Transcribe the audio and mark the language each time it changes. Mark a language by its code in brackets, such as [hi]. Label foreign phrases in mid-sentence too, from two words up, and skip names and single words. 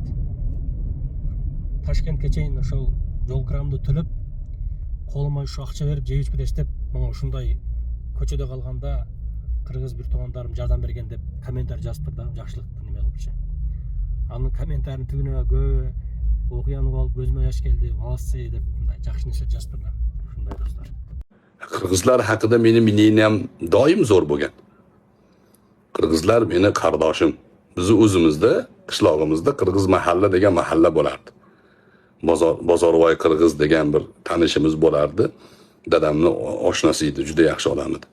[ky] Ташкентке чейин ошол жол кырамды төлөп, колума ушу акча берип жеп ичип кетесиз деп, мага ушундай көчөдө калганда кыргыз бир туугандарым жардам берген деп комментарий жазыптыр да, жакшылыктын неме кылыпчы. Анын комментарийдин түбүнө көбү окуяны болуп көзүмө жаш келди, молодцы деп мындай жакшы нерсе жазыптыр да. Ушундай достор. [uz] Qirg'izlar haqida meni мнением doim zo'r bo'lgan. Qirg'izlar meni qardoshim. Bizni o'zimizda, qishlog'imizda Qirg'iz mahalla degan mahalla bo'lardi. Bozorvoy Qirg'iz degan bir tanishimiz bo'lardi. Dadamning oshnasi edi, juda yaxshi odam edi.